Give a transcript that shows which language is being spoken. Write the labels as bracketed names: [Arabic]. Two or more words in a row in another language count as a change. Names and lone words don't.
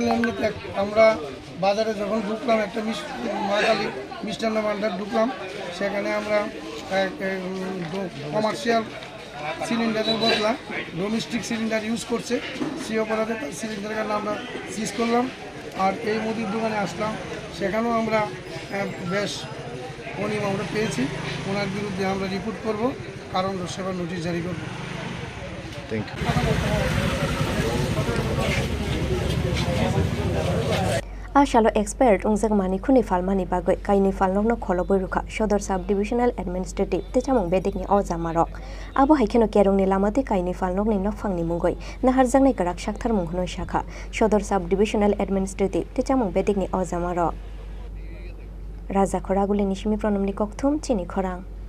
[Bangla] এমনিতে আমরা বাজারে যখন ঢুকলাম একটা মা কালী মিষ্টান্ন ভান্ডার ঢুকলাম, সেখানে আমরা কমার্শিয়াল সিলিন্ডারের বদলা [English] domestic cylinder use [Bangla] করছে, সেই অপরাধে তার সিলিন্ডারের নাম আমরা সিজ করলাম। আর এই মুদির দোকানে আসলাম, সেখানেও আমরা বেশ অনিয়ম আমরা পেয়েছি, ওনার বিরুদ্ধে আমরা রিপোর্ট করব, কারণ সেবার নোটিশ জারি করব। [English] thank you. [Kok Borok] Ashalo expert ungjak mani khuni falmani bagoi kaini falnokno kholoboi rukha Sodor [English] Sub Divisional Administrative [Kok Borok] te chamung bedikni ojamarok abo haikeno kerongni lamati kaini falnokni nokphangni mungoi naharjangnai karak sakthar munghunoi shakha Sodor [English] Sub Divisional Administrative [Kok Borok] te chamung bedikni ojamarok Raja Khoraguli Nishimi Pranamni Kokthum Chini Khorang